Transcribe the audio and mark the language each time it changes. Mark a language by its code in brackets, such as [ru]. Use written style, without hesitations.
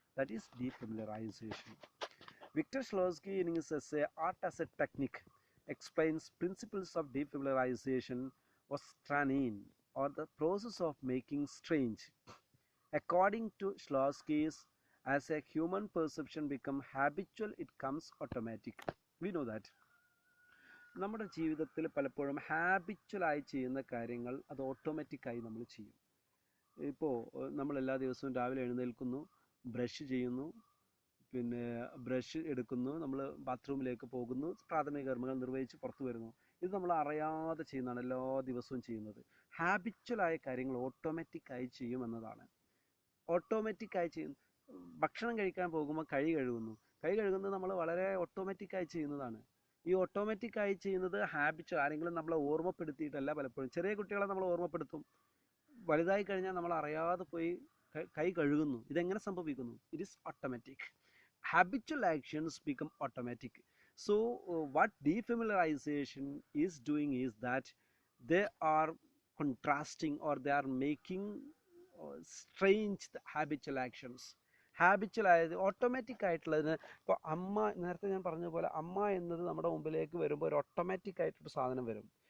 [en] That is defamiliarization. Victor Shklovsky, in his essay Art as a Technique, explains principles of defamiliarization or straining, or the process of making strange. According to Shklovsky, as a human perception becomes habitual, it comes automatic. We know that. [ml] നമ്മുടെ ജീവിതത്തിൽ പലപ്പോഴും ഹാബിച്വലായി ചെയ്യുന്ന കാര്യങ്ങൾ അത് ഓട്ടോമാറ്റിക്കായി നമ്മൾ ചെയ്യും. ഇപ്പോൾ നമ്മൾ എല്ലാ ദിവസവും രാവിലെ എഴുന്നേൽക്കുന്നു, ബ്രഷ് ചെയ്യുന്നു, പിന്നെ ബ്രഷ് എടുക്കുന്നു, നമ്മൾ ബാത്റൂമിലേക്ക് പോകുന്നു, പ്രാഥമിക കർമ്മങ്ങൾ നിർവഹിച്ച് പുറത്തു വരുന്നു. ഇത് നമ്മൾ അറിയാതെ ചെയ്യുന്നതാണ്, എല്ലാ ദിവസവും ചെയ്യുന്നത്. ഹാബിച്വലായ കാര്യങ്ങൾ ഓട്ടോമാറ്റിക്കായി ചെയ്യുമെന്നതാണ്. ഓട്ടോമാറ്റിക്കായി ചെയ്യും. ഭക്ഷണം കഴിക്കാൻ പോകുമ്പോൾ കൈ കഴുകുന്നത് നമ്മൾ വളരെ ഓട്ടോമാറ്റിക്കായി ചെയ്യുന്നതാണ്. ഈ ഓട്ടോമാറ്റിക്കായി ചെയ്യുന്നത് ഹാബിച്വൽ, ആരെങ്കിലും നമ്മളെ ഓർമ്മപ്പെടുത്തിയിട്ടല്ല. പലപ്പോഴും ചെറിയ കുട്ടികളെ നമ്മൾ ഓർമ്മപ്പെടുത്തും, വലുതായി കഴിഞ്ഞാൽ നമ്മൾ അറിയാതെ പോയി കൈ കഴുകുന്നു. ഇതെങ്ങനെ സംഭവിക്കുന്നു? [en] It is automatic. Habitual actions become automatic. So what defamiliarization is doing is that they are contrasting, or they are making strange the habitual actions. [ml] Habitual ആയത് ഓട്ടോമാറ്റിക് ആയിട്ടുള്ളതിന്, ഇപ്പോൾ അമ്മ, നേരത്തെ ഞാൻ പറഞ്ഞ പോലെ അമ്മ എന്നത് നമ്മുടെ മുമ്പിലേക്ക് വരുമ്പോൾ ഒരു ഓട്ടോമാറ്റിക് ആയിട്ടൊരു സാധനം വരും.